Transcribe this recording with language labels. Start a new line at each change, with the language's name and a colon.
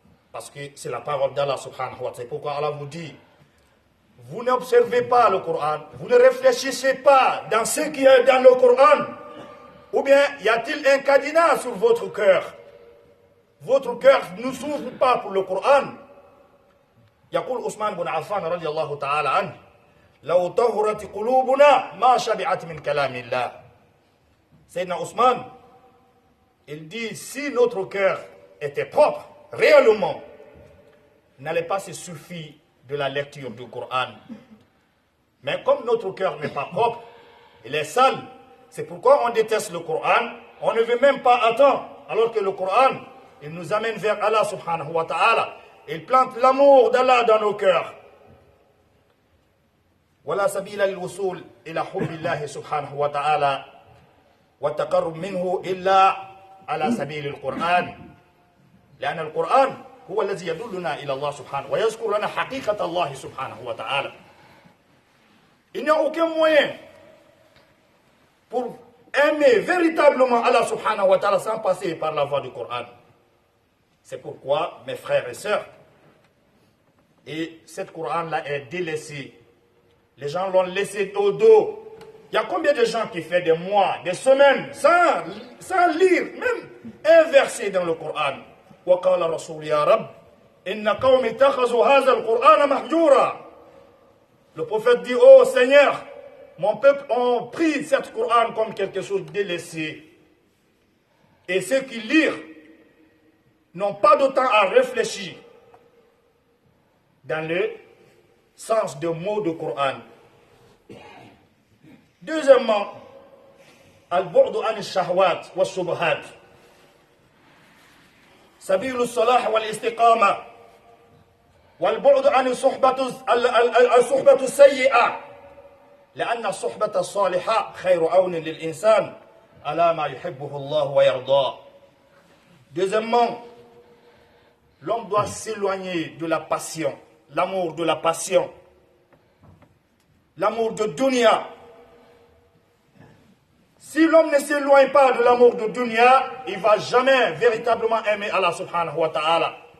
French: Parce que c'est la parole d'Allah subhanahu wa ta'ala. C'est pourquoi Allah vous dit, vous n'observez pas le Coran, vous ne réfléchissez pas dans ce qui est dans le Coran. Ou bien y a-t-il un cadenas sur votre cœur? Votre cœur ne s'ouvre pas pour le Coran.
Arabic: يقول عثمان بن عفان رضي الله تعالى عنه لو طهرت قلوبنا ما شبعت من كلام الله.
French: Sayyidina Ousmane, il dit, si notre cœur était propre, réellement, n'allait pas se suffire de la lecture du Coran. Mais comme notre cœur n'est pas propre, il est sale, c'est pourquoi on déteste le Coran, on ne veut même pas attendre, alors que le Coran, il nous amène vers Allah subhanahu wa ta'ala, il plante l'amour d'Allah dans nos cœurs.
Arabic: ولا سبيل للوصول إلى حب الله سبحانه وتعالى والتقرب منه إلا على سبيل القرآن لأن القرآن هو الذي يدلنا إلى الله سبحانه ويذكر لنا حقيقة الله سبحانه وتعالى.
French: Il n'y a aucun moyen pour aimer véritablement Allah subhanahu wa ta'ala sans passer par la voie du Coran. C'est pourquoi, mes frères et sœurs, et cette Coran-là est délaissée. Les gens l'ont laissé au dos. Il y a combien de gens qui font des mois, des semaines, sans lire, même un verset dans le Coran.
Arabic: وقال رسول يا رب إن قوم اتخذوا هذا القرآن مهجورا.
French: Le prophète dit, oh Seigneur, mon peuple ont pris cette Coran comme quelque chose de délaissé. Et ceux qui lisent n'ont pas de temps à réfléchir dans le sens de mots du Coran. Deuxièmement,
Arabic: al-bu'du an al-shahwat wa al-shubuhat. سبيل الصلاح والاستقامة والبعد عن الصحبة السيئة لأن الصحبة الصالحة خير عون للإنسان على ما يحبه الله ويرضاه.
French: Deuxièmement, l'homme doit s'éloigner de la passion, l'amour de la passion, l'amour de dunya. Si l'homme ne s'éloigne pas de l'amour de dunya, il ne va jamais véritablement aimer Allah subhanahu wa ta'ala.